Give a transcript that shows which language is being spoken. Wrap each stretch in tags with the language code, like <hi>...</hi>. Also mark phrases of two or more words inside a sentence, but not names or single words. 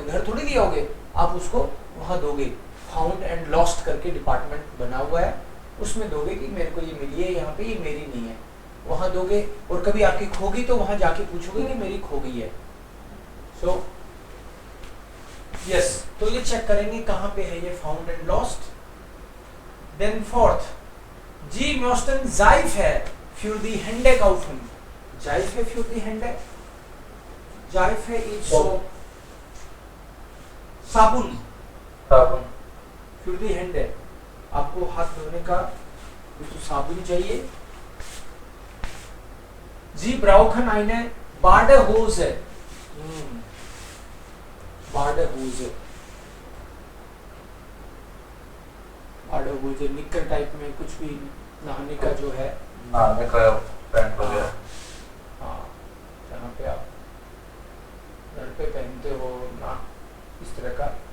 <hi>घर थोड़ी दिया होगे, आप उसको वहां दोगे.</hi> <en>found and lost</en> <hi>करके डिपार्टमेंट बना हुआ है, उसमें दोगे कि मेरे को ये मिली है यहाँ पे, ये मेरी नहीं है, वहां दोगे. और कभी आपकी खोगी तो वहां जाके पूछोगे कि मेरी खो गई है.</hi> <en>so yes,</en> <hi>तो ये चेक करेंगे कहाँ पे है ये</hi> <en>found and lost. then fourth,</en> <de>जी möchten Seife für die Hände kaufen. Seife für die Hände. Seife</de> <en>is so</en> <de>साबुन. für die Hände.</de> <hi>आपको हाथ धोने का तो साबुन चाहिए.</hi> <de>जी brauchen eine Badehose. Badehose.</de> <hi>बाडहूज निक्कर टाइप में कुछ भी नहाने का जो है, नहाने का पैंट वगैरह. हाँ, जहाँ पे आप घर पे पहनते हो ना, इस तरह का.</hi>